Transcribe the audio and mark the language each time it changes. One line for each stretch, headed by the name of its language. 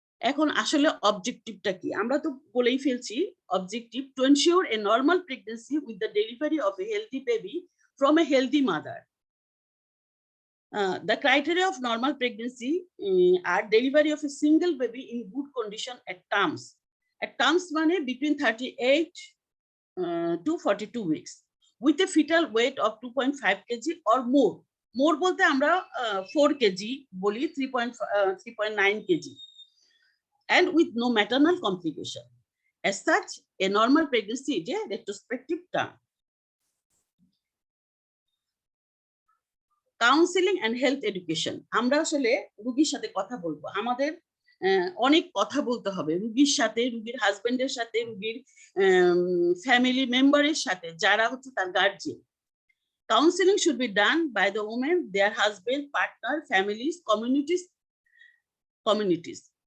Bangla: এখন আসলে অবজেক্টিভটা কি, আমরা তো বলেই ফেলছি।
English: Objective to ensure a normal pregnancy with the delivery of a healthy baby from a healthy mother. The criteria of normal pregnancy are delivery of a single baby in good condition at terms. At terms
Bangla: মানে
English: between 38 to 42 weeks with a fetal weight of 2.5 kg or more. More
Bangla: বলতে আমরা
English: 4 kg
Bangla: বলি,
English: 3.9 kg, and with no maternal complication. As such, a normal pregnancy is a retrospective term. Counselling and health education,
Bangla: আমরা আসলে রুগীর সাথে কথা বলবো, আমাদের অনেক কথা বলতে হবে রুগীর সাথে, রুগীর হাজবেন্ডের সাথে, রুগীর ফ্যামিলি মেম্বারের সাথে যারা হচ্ছে তার guardian.
English: Counselling should be done by the women, their husband, partner, families, communities.